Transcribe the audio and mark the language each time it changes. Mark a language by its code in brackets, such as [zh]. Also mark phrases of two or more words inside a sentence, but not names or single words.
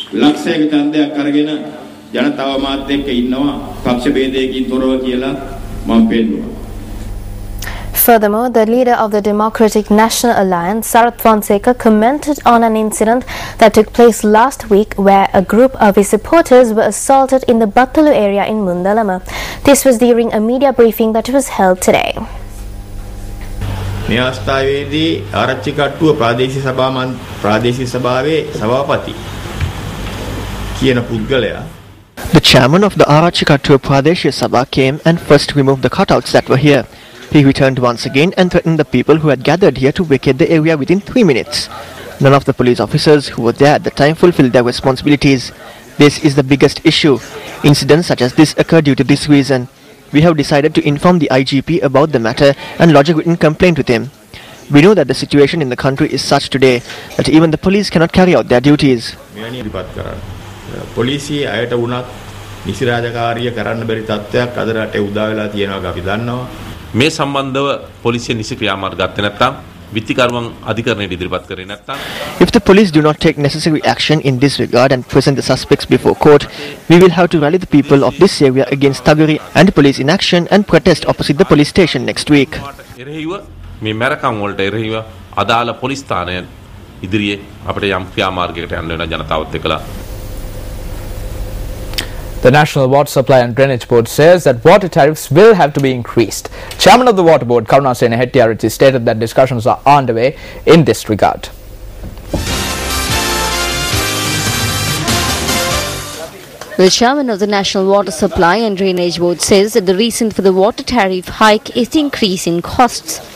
[en] Furthermore, the leader of the Democratic National Alliance, Sarath Fonseca, commented on an incident that took place last week where a group of his supporters were assaulted in the Battalu area in Mundalama. This was during a media briefing that was held today. [si] මේ අවස්ථාවේදී ආරච්චි කට්ටුව ප්‍රාදේශීය සභාවේ සභාපති කියන පුද්ගලයා [en] The chairman of the Arachikattur Pradeshya Sabha came and first removed the cutouts that were here. He returned once again and threatened the people who had gathered here to vacate the area within 3 minutes. None of the police officers who were there at the time fulfilled their responsibilities. This is the biggest issue. Incidents such as this occur due to this reason. We have decided to inform the IGP about the matter and lodge a written complaint with him. We know that the situation in the country is such today that even the police cannot carry out their duties. [si] පොලිසිය අයට වුණත් නිසි රාජකාරිය කරන්න බැරි තත්ත්වයක් අද රටේ උදා වෙලා තියෙනවා අපි දන්නවා. මේ සම්බන්ධව පොලිසිය නිසි ක්‍රියාමාර්ග ගත්තේ නැත්නම් විත්තිකරුවන් අධිකරණයට ඉදිරිපත් කරේ නැත්නම් [en] If the police do not take necessary action in this regard and present the suspects before court, we will have to rally the people of this area against thuggery and police inaction and protest opposite the police station next week. [si] එරෙහිව මේ මරකම් වලට එරෙහිව අදාළ පොලිස් ස්ථානය ඉදිරියේ අපිට යම් ක්‍රියාමාර්ගයකට යන්න වෙන ජනතාවත් එක්කලා. [en] The National Water Supply and Drainage Board says that water tariffs will have to be increased. Chairman of the Water Board, Karunasena Hettiarachchi, stated that discussions are underway in this regard. The chairman of the National Water Supply and Drainage Board says that the reason for the water tariff hike is the increase in costs.